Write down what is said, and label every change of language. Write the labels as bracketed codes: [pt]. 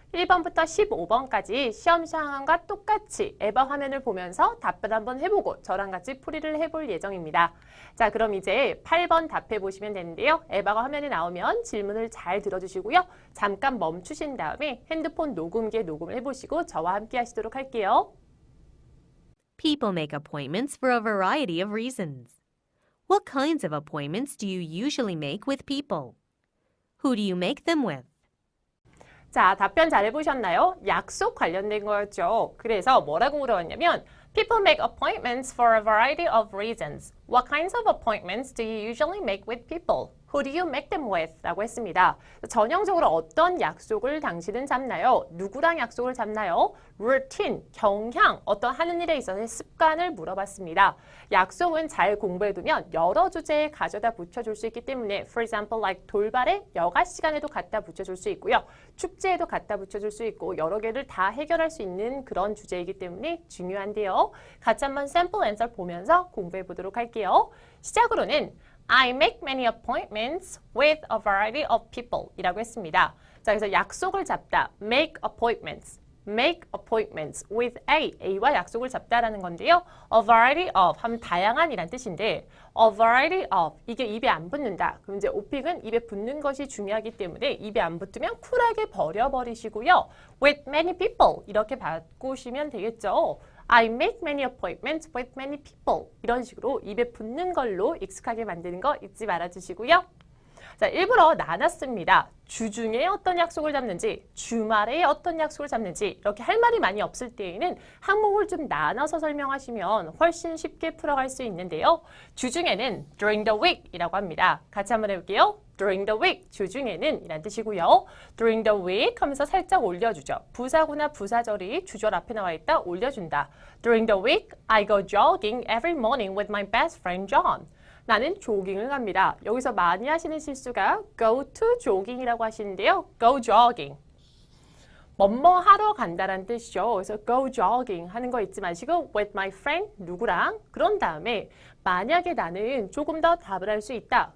[ko] 1번부터 15번까지 시험 상황과 똑같이 에바 화면을 보면서 답변 한번 해보고 저랑 같이 풀이를 해볼 예정입니다. 자, 그럼 이제 8번 답해 보시면 되는데요. 에바가 화면에 나오면 질문을 잘 들어주시고요. 잠깐 멈추신 다음에 핸드폰 녹음기에 녹음을 해보시고 저와 함께 하시도록 할게요. [en] People make appointments for a variety of reasons. What kinds of appointments do you usually make with people? Who do you make them with? [ko] 자, 답변 잘 해보셨나요? 약속 관련된 거였죠. 그래서 뭐라고 물어봤냐면 [en] People make appointments for a variety of reasons. What kinds of appointments do you usually make with people? Who do you make them with? [ko] 라고 했습니다. 전형적으로 어떤 약속을 당신은 잡나요? 누구랑 약속을 잡나요? routine, 경향, 어떤 하는 일에 있어서의 습관을 물어봤습니다. 약속은 잘 공부해두면 여러 주제에 가져다 붙여줄 수 있기 때문에 [en] for example, like [ko] 돌발에 여가 시간에도 갖다 붙여줄 수 있고요. 축제에도 갖다 붙여줄 수 있고 여러 개를 다 해결할 수 있는 그런 주제이기 때문에 중요한데요. 같이 한번 샘플 앤서 보면서 공부해 보도록 할게요. 시작으로는 [en] I make many appointments with a variety of people [ko] 이라고 했습니다. 자, 그래서 약속을 잡다. [en] make appointments. make appointments with A. [ko] A와 약속을 잡다라는 건데요. [en] a variety of [ko] 하면 다양한이란 뜻인데 a variety of 이게 입에 안 붙는다. 그럼 이제 오픽은 입에 붙는 것이 중요하기 때문에 입에 안 붙으면 쿨하게 버려버리시고요. [en] with many people [ko] 이렇게 바꾸시면 되겠죠. [en] I make many appointments with many people. [ko] 이런 식으로 입에 붙는 걸로 익숙하게 만드는 거 잊지 말아주시고요. 자, 일부러 나눴습니다. 주중에 어떤 약속을 잡는지, 주말에 어떤 약속을 잡는지 이렇게 할 말이 많이 없을 때에는 항목을 좀 나눠서 설명하시면 훨씬 쉽게 풀어갈 수 있는데요. 주중에는 [en] during the week [ko] 이라고 합니다. 같이 한번 해볼게요. [en] during the week, [ko] 주중에는 이란 뜻이고요. during the week 하면서 살짝 올려주죠. 부사구나 부사절이 주절 앞에 나와 있다 올려준다. [en] during the week, I go jogging every morning with my best friend John. [ko] 나는 조깅을 갑니다. 여기서 많이 하시는 실수가 [en] go to jogging [ko] 이라고 하시는데요. [en] go jogging. [ko] 뭐뭐 하러 간다라는 뜻이죠. 그래서 [en] go jogging [ko] 하는 거 잊지 마시고 [en] with my friend [ko] 누구랑 그런 다음에 만약에 나는 조금 더 답을 할 수 있다.